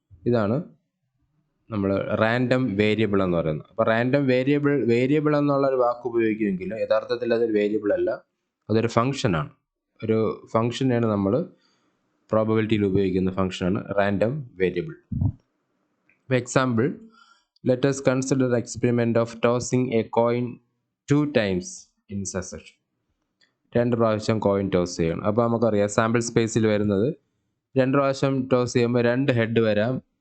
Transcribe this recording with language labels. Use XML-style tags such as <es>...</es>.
<ml>ഇതാണ് നമ്മൾ random variable എന്ന് പറയുന്നത്. അപ്പോൾ റാൻഡം വേരിയബിൾ എന്നുള്ളൊരു വാക്ക് ഉപയോഗിക്കുമെങ്കിൽ യഥാർത്ഥത്തിൽ അതൊരു വേരിയബിൾ അല്ല, അതൊരു ഫംഗ്ഷനാണ്. ഒരു ഫംഗ്ഷനാണ് നമ്മൾ പ്രോബബിലിറ്റിയിൽ ഉപയോഗിക്കുന്ന ഫംഗ്ഷനാണ് random variable.</ml> <en>For example, let us consider the experiment of tossing a coin 2 times in succession.</en> <ml>2 പ്രാവശ്യം കോയിൻ ടോസ് ചെയ്യണം. അപ്പോൾ നമുക്കറിയാം സാമ്പിൾ സ്പേസിൽ വരുന്നത് 2 പ്രാവശ്യം ടോസ് ചെയ്യുമ്പോൾ 2 ഹെഡ് വരാം.</ml>